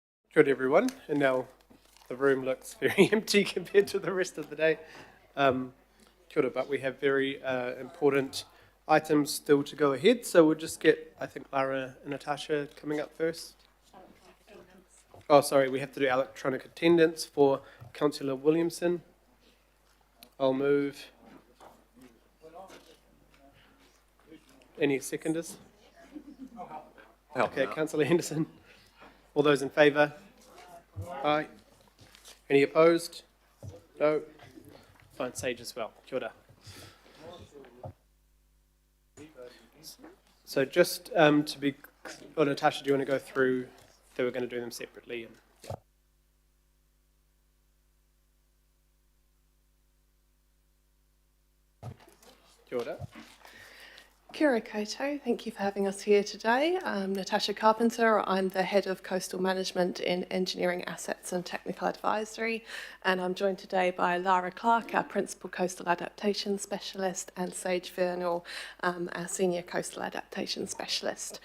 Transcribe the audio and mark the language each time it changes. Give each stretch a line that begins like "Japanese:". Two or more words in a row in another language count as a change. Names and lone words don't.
English: Good, everyone. And now the room looks very empty compared to the rest of the day.
Māori: Kia ora,
English: but we have very important items still to go ahead. So we'll just get, I think, Lara and Natasha coming up first. Oh, sorry, we have to do electronic attendance for Councillor Williamson. I'll move. Any seconders? Okay, Councillor Henderson. All those in favour? Aye. Any opposed? No. Fine, Sage as well.
Māori: Kia ora.
English: So just to be, or Natasha, do you want to go through, that we're going to do them separately? And, yeah.
Māori: Kia ora. Kia ora koutou.
English: Thank you for having us here today. I'm Natasha Carpenter. I'm the Head of Coastal Management in Engineering Assets and Technical Advisory, and I'm joined today by Lara Clark, our Principal Coastal Adaptation Specialist, and Sage Vernal, our Senior Coastal Adaptation Specialist.